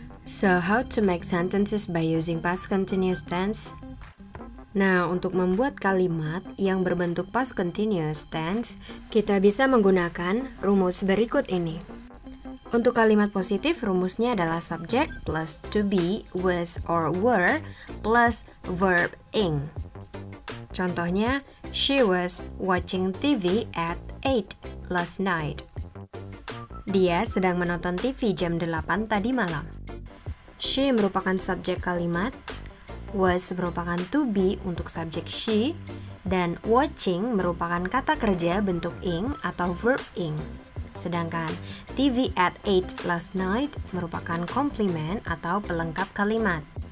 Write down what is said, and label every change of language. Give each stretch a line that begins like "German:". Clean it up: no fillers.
English: So how to make sentences by using past continuous tense?
Indonesian: Nah, untuk membuat kalimat yang berbentuk past continuous tense, kita bisa menggunakan rumus berikut ini. Untuk kalimat positif, rumusnya adalah subject plus to be, was, or were plus verb ing.
English: Contohnya, she was watching TV at 8 last night.
Indonesian: Dia sedang menonton TV jam 8 tadi malam. She merupakan subjek kalimat, was merupakan to be untuk subjek she, dan watching merupakan kata kerja bentuk ing atau verb ing. Sedangkan
English: TV at 8 last night
Indonesian: merupakan komplement atau pelengkap kalimat.